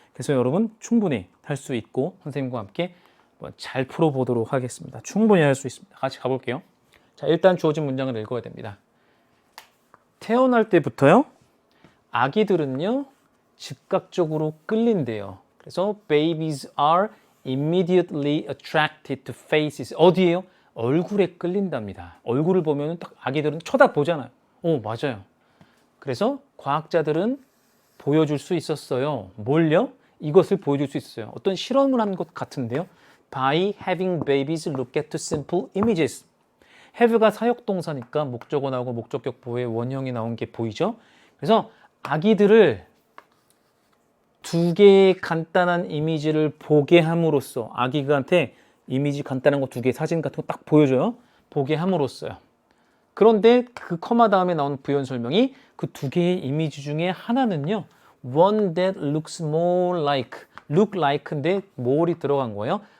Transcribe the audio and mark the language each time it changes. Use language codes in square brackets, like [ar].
[ko] 그래서 여러분 충분히 할 수 있고 선생님과 함께 잘 풀어보도록 하겠습니다. 충분히 할 수 있습니다. 같이 가볼게요. 자, 일단 주어진 문장을 읽어야 됩니다. 태어날 때부터요, 아기들은요 즉각적으로 끌린대요. 그래서 [en] babies are immediately attracted to faces. [ko] 어디에요? 얼굴에 끌린답니다. 얼굴을 보면 딱 아기들은 쳐다보잖아요. 오, 맞아요. 그래서 과학자들은 보여줄 수 있었어요. 뭘요? 이것을 보여줄 수 있었어요. 어떤 실험을 한 것 같은데요. [en] By having babies look at simple images. [ko] have가 사역동사니까 목적어 나오고 목적격 보호의 원형이 나온 게 보이죠? 그래서 아기들을 두 개의 간단한 이미지를 보게 함으로써 아기한테 이미지 간단한 거 두 개 사진 같은 거 딱 보여줘요. 보게 함으로써요. 그런데 그 커마 다음에 나온 부연 설명이 그 두 개의 이미지 중에 하나는요. [en] One that looks more like, [ko] look like인데 more이 들어간 거예요.